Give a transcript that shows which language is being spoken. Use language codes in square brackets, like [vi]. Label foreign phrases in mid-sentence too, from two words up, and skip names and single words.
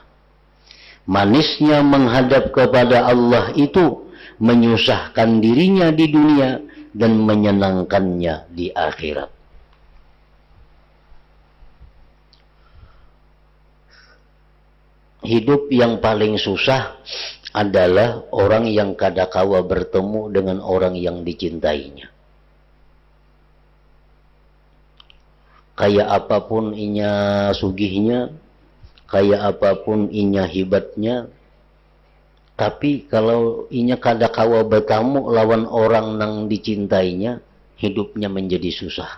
[id] Manisnya menghadap kepada Allah itu menyusahkan dirinya di dunia dan menyenangkannya di akhirat. Hidup yang paling susah adalah orang yang kadakawa bertemu dengan orang yang dicintainya. Kayak apapun [bjn] inya sugihnya, [id] kayak apapun [bjn] inya hibatnya, [id] tapi kalau [bjn] inya kadakawa [id] bertemu lawan orang yang dicintainya, hidupnya menjadi susah.